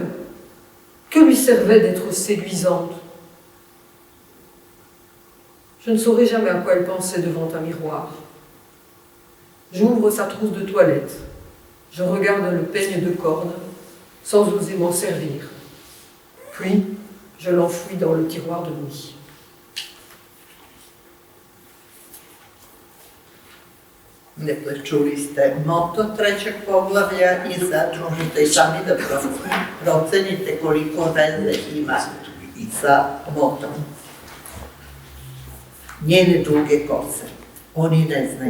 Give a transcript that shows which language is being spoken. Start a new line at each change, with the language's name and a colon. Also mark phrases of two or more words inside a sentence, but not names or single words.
French: Que lui servait d'être séduisante? Je ne saurais jamais à quoi elle pensait devant un miroir. J'ouvre sa trousse de toilette. Je regarde le peigne de corne, sans oser m'en servir. Puis, je l'enfouis dans le tiroir de nuit.
Serbian: Dakle, čuli ste moto trećeg poglavlja i sad možete i sami da procenite koliko veze ima i sa motom. Njene duge kose. Oni ne znaju.